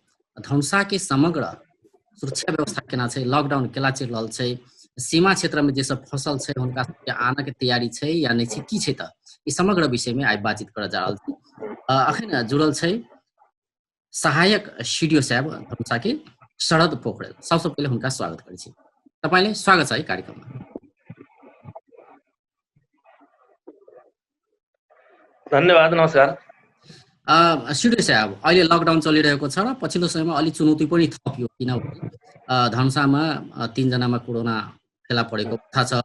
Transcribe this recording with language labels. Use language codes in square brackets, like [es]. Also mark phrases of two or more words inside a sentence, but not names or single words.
[mai] धनुषा के समग्र सुरक्षा व्यवस्था केना छै, लॉकडाउन केना चलि रहल छै, सीमा क्षेत्र में जे सब फंसल छै हुनका सबके आनऽ के तैयारी छै या नहि छै, की छै तऽ ई समग्र विषय में आइ बातचीत करऽ जा रहल छी। अखन जुड़ल छै सहायक सीडीओ साहब धनुषा के शरद पोखरेल। सबसे पहिले हुनका स्वागत करै छी। [ne] तपाईँले स्वागत छ है कार्यक्रममा। धन्यवाद, नमस्कार। सीडीओ साहब, अहिले लकडाउन चलिरहेको छ र पछिल्लो समयमा अलिक चुनौती पनि थपियो, किनभने धनुषामा 3 जनामा कोरोना फेला परेको अवस्था छ।